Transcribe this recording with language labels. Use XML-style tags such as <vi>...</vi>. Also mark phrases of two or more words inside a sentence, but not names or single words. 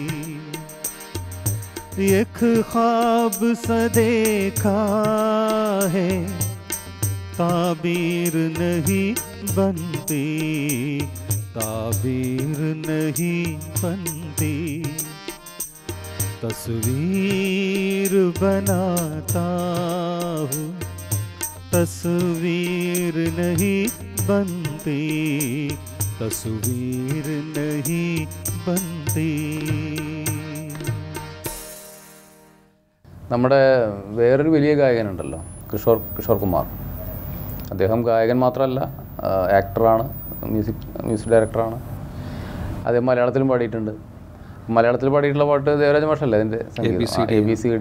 <hi>एक ख्वाब सा देखा है ताबीर नहीं बनती ताबीर नहीं बनती तस्वीर बनाता हूँ तस्वीर नहीं बनती तस्वीर नहीं बनती.</hi> <ml>നമ്മുടെ വേറൊരു വലിയ ഗായകനുണ്ടല്ലോ, കിഷോർ കുമാർ. അദ്ദേഹം ഗായകൻ മാത്രമല്ല, ആക്ടറാണ്, മ്യൂസിക് ഡയറക്ടറാണ്. അദ്ദേഹം മലയാളത്തിലും പാടിയിട്ടുണ്ട്. മലയാളത്തിൽ പാടിയിട്ടുള്ള പാട്ട് ദേവരാജ മാഷല്ലേ അതിൻ്റെ ABCD.</ml>